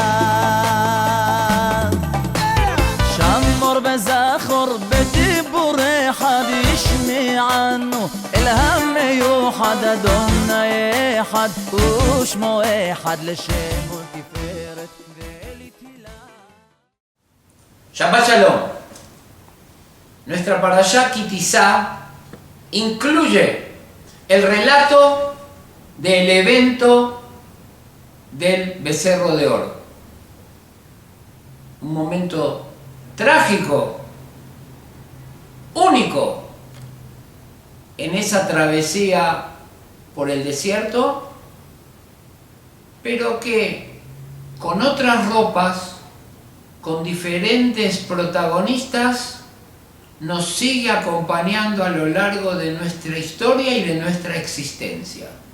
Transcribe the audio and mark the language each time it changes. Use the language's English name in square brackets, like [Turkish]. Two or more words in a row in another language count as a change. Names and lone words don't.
[Hebrew] שמור בזכור בדיבור אחד ישמענו אלהם מיוחד אדוני אחד ושמו אחד לשם ולתפארת ולתהילה. שבת שלום. [Spanish] Nuestra parashá Ki Tisa incluye el relato del evento del becerro de oro. Un momento trágico, único, en esa travesía por el desierto, pero que con otras ropas, con diferentes protagonistas, nos sigue acompañando a lo largo de nuestra historia y de nuestra existencia.